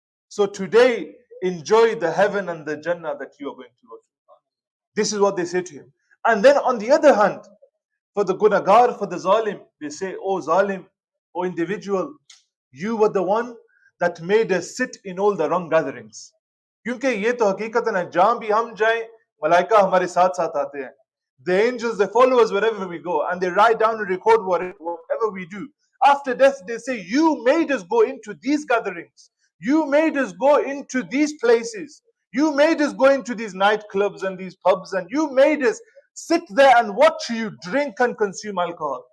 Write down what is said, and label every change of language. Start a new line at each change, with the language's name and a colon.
English: So today, enjoy the heaven and the Jannah that you are going to go to. This is what they say to him. And then on the other hand, for the gunagar, for the zalim, they say, oh zalim, oh individual, you were the one that made us sit in all the wrong gatherings.
Hindi: क्योंकि ये तो हकीकतन है, जहां भी हम जाएं, मलाइका हमारे साथ साथ आते हैं.
English: The angels, they follow us wherever we go, and they write down and record whatever we do. After death, they say, you made us go into these gatherings. You made us go into these places. You made us go into these nightclubs and these pubs, and you made us sit there and watch you drink and consume alcohol.